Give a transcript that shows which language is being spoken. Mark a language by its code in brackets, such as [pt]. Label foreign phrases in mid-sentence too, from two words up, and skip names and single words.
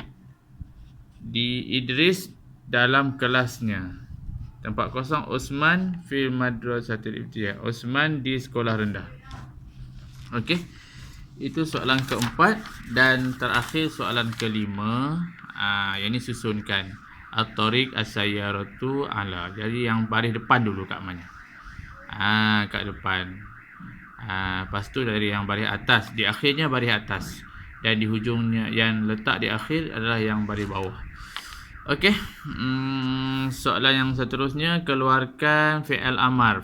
[ms] Di Idris dalam kelasnya. Tempat kosong, Osman [ar] في المدرسة الابتدائية, [ms] Osman di sekolah rendah. Okey. Itu soalan keempat dan terakhir soalan kelima. Yang ni susunkan. [ar] الطريق السيارة على. [ms] Jadi yang baris depan dulu kat mana? Kat depan. Lepas tu dari yang baris atas. Di akhirnya baris atas. Dan di hujungnya yang letak di akhir adalah yang baris bawah. Okey. Soalan yang seterusnya, keluarkan fi'il amar.